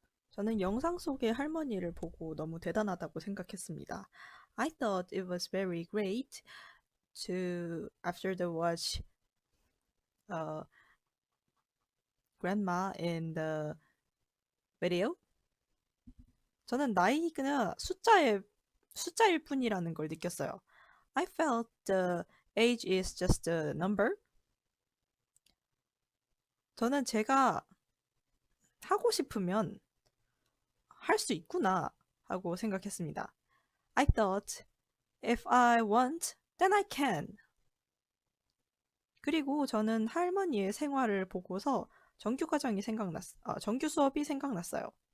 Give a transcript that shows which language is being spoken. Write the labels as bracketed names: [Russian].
[Korean] 저는 영상 속의 할머니를 보고 너무 대단하다고 생각했습니다. [English] I thought it was very great to after the watch grandma in the video. [Korean] 저는 나이가 숫자일 뿐이라는 걸 느꼈어요. [English] I felt the age is just a number. [Korean] 저는 제가 하고 싶으면 할 수 있구나 하고 생각했습니다. [English] I thought if I want, then I can. [Korean] 그리고 저는 할머니의 생활을 보고서 정규 수업이 생각났어요.